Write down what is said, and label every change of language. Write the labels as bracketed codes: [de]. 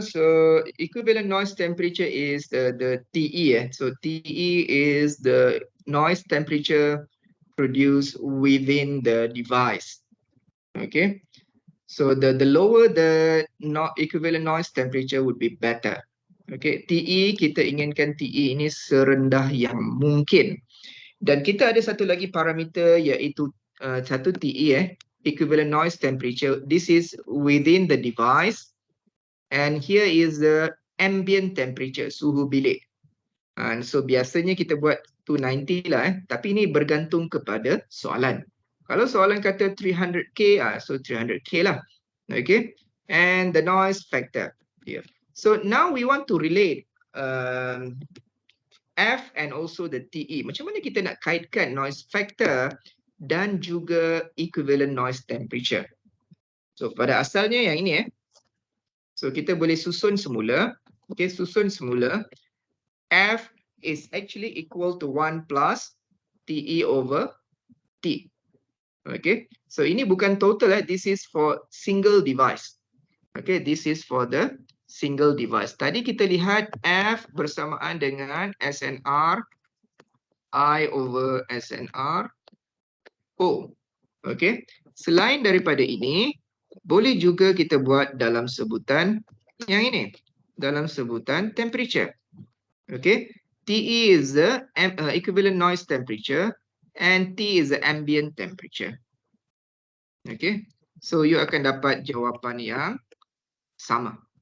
[en] So equivalent noise temperature is the TE. So TE is the noise temperature produced within the device. Okay. So the lower the equivalent noise temperature would be better. [ms] Okay, TE kita inginkan TE ini serendah yang mungkin. Dan kita ada satu lagi parameter iaitu satu TE equivalent noise temperature. [en] This is within the device and here is the ambient temperature, [ms] suhu bilik. And so biasanya kita buat 290 lah tapi ini bergantung kepada soalan. Kalau soalan kata 300K, so 300K lah. Okay. [en] And the noise factor here. So now we want to relate F and also the TE. [ms] Macam mana kita nak kaitkan noise factor dan juga equivalent noise temperature. So pada asalnya yang ini So kita boleh susun semula. Okay, susun semula. [en] F is actually equal to 1 plus TE over T. Okay, [ms] so ini bukan total [en] this is for single device. Okay, this is for the single device. [ms] Tadi kita lihat F bersamaan dengan SNR I over SNR O. Okay, selain daripada ini, boleh juga kita buat dalam sebutan yang ini, dalam sebutan temperature. [en] Okay, TE is the equivalent noise temperature and T is the ambient temperature. [ms] Okay, so you akan dapat jawapan yang sama.